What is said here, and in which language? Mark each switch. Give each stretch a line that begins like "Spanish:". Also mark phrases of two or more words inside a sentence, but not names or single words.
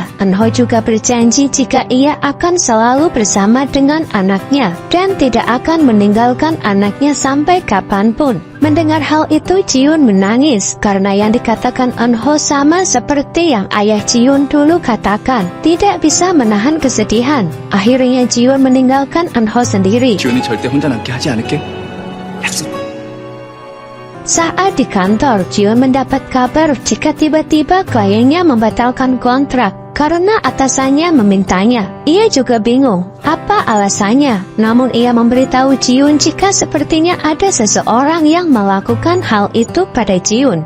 Indonesian: Anho juga berjanji jika ia akan selalu bersama dengan anaknya dan tidak akan meninggalkan anaknya sampai kapanpun. Mendengar hal itu Jiun menangis karena yang dikatakan Anho sama seperti yang ayah Jiun dulu katakan. Tidak bisa menahan kesedihan. Akhirnya Jiun meninggalkan Anho sendiri.
Korean: 지훈이 절대 혼자 남게 하지 않을게. 약속.
Indonesian: Saat di kantor, Jiun mendapat kabar jika tiba-tiba kliennya membatalkan kontrak karena atasannya memintanya. Ia juga bingung apa alasannya. Namun ia memberitahu Jiun jika sepertinya ada seseorang yang melakukan hal itu pada Jiun.